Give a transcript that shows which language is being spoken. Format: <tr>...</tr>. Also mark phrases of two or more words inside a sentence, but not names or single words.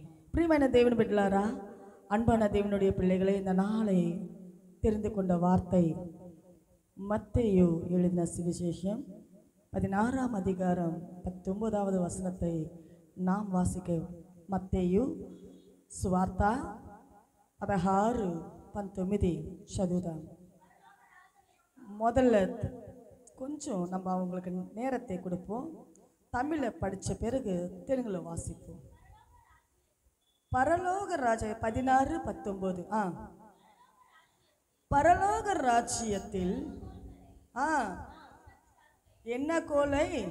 <ta>பிரியமான தேவன் பிள்ளைகளா, அன்பான தேவனுடைய பிள்ளைகளே, இந்த நாளை தெரிந்து கொண்ட வார்த்தை மத்தேயு எழுதின சுவிசேஷம் 16ஆம் அதிகாரம் 19வது வசனத்தை நாம் வாசிக்க.</ta> <te>మత్తేయు సువార్త 16:19 చదువుదాం.</te> <ta>முதல்ல கொஞ்சம் நம்ம அவங்களுக்கு நேரத்தை கொடுப்போம். தமிழில் படித்த பிறகு தெலுங்கில் வாசிப்போம். பரலோக ராஜ்ய 16:19 பரலோக ராஜ்யத்தில் என்ன கோலை?</ta>